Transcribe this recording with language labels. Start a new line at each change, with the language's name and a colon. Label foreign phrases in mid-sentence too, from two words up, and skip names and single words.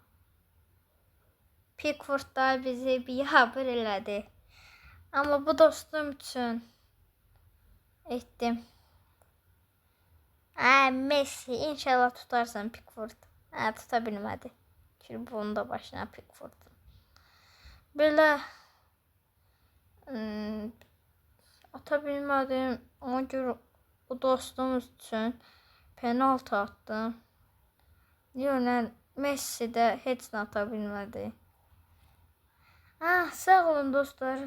Azerbaijani: Pickford da bizi bir haber elədi.
Turkish: Ama bu dostum için ettim. Messi inşallah tutarsan Pickford. Tutabilmedi. Çünkü bunun da başına Pickford.
Azerbaijani: Böyle ata ata bilmədim. Ona görə o dostumuz üçün penaltı attım. Lionel Messi də heç nə ata bilmədi. Sağ olun dostlar.